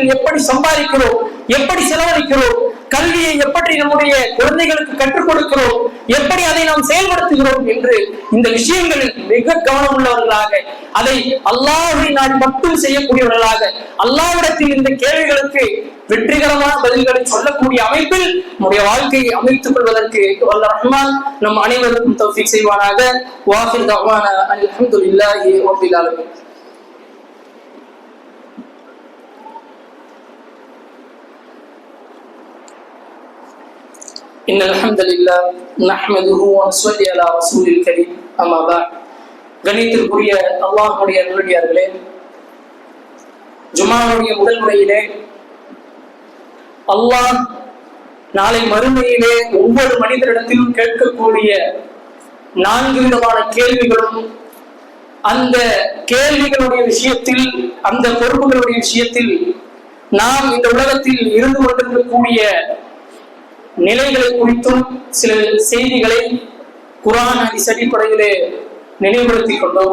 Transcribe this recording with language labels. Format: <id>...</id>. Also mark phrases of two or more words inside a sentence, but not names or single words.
<ta>எப்படி சம்பாதிக்கிறோம், எப்படி செலவழிக்கிறோம், கல்வியை எப்படி நம்முடைய குழந்தைகளுக்கு கற்றுக் கொடுக்கிறோம், எப்படி அதை நாம் செயல்படுத்துகிறோம் என்று இந்த விஷயங்களில் மிக கவனம் உள்ளவர்களாக, அதை அல்லாஹ்வை நான் மட்டும் செய்யக்கூடியவர்களாக, அல்லாஹ்விடத்தில் இந்த கேள்விகளுக்கு வெற்றிகரமான பதில்களை சொல்லக்கூடிய அமைப்பில் நம்முடைய வாழ்க்கையை அமைத்துக் கொள்வதற்கு வல்ல ரஹ்மான் நம் அனைவருக்கும் தௌஃபீக் செய்வானாக.</ta> <ar>وآخر دعوانا الحمد لله رب العالمين. إن الحمد لله نحمده ونصلي على رسول الكريم أما بعد.</ar> <ta>கணியத்திற்குரிய அல்லாஹ்வுடைய நல்லடியார்களே, ஜும்ஆவுடைய முதல் முறையிலே அல்லாஹ் நாளை மறுமையிலே ஒவ்வொரு மனிதரிடத்திலும் கேட்கக்கூடிய 4 விதமான கேள்விகளும், அந்த கேள்விகளுடைய விஷயத்தில், அந்த பொறுப்புகளுடைய விஷயத்தில் நாம் இந்த உலகத்தில் இருந்து கொண்டிருக்கக்கூடிய நிலைகளை குறித்தும் சில செய்திகளை குர்ஆன் ஹதீஸ் அடிப்படையிலே நினைவுபடுத்திக் கொண்டோம்.</ta>